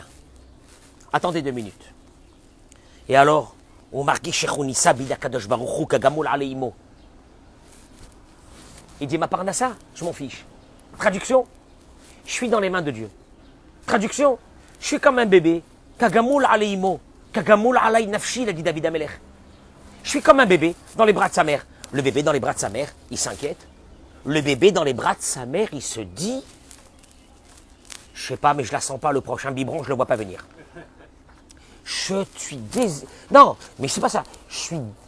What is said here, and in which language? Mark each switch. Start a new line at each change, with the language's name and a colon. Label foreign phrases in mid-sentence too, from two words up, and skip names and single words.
French: Attendez 2 minutes. Et alors, il dit, ma parnassa, je m'en fiche. Traduction, je suis dans les mains de Dieu. Traduction, je suis comme un bébé.
Hebrew: כגמול עלי אמו כגמול עלי נפשי,
French: l'a dit David Amelech. Je suis comme un bébé dans les bras de sa mère. Le bébé dans les bras de sa mère, il s'inquiète. Le bébé dans les bras de sa mère, il se dit, je sais pas, mais je la sens pas, le prochain biberon, je le vois pas venir. Je suis Non, mais c'est pas ça.